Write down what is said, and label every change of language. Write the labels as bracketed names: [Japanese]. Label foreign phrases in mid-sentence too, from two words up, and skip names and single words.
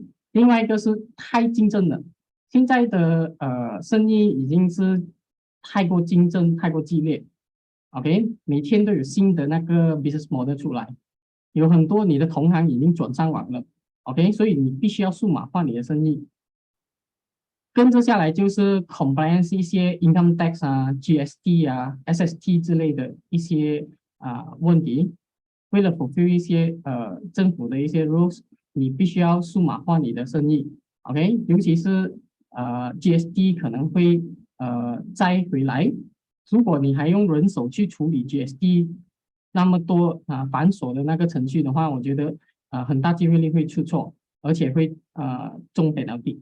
[Chinese] 另外一个是太竞争了，现在的生意已经是太过竞争、太过激烈。OK， 每天都有新的那个 [English] business model [Chinese] 出来，有很多你的同行已经转上网了。OK， 所以你必须要数码化你的生意。跟着下来就是 compliance 一些 [English] income tax、 [Chinese] GST、SST 之类的一些问题，为了 fulfill 一些政府的一些 rules。你必须要数码化你的生意 ，OK， 尤其是GST 可能会再回来，如果你还用人手去处理 GST， 那么多繁琐的那个程序的话，我觉得很大机会率会出错，而且会中北到底。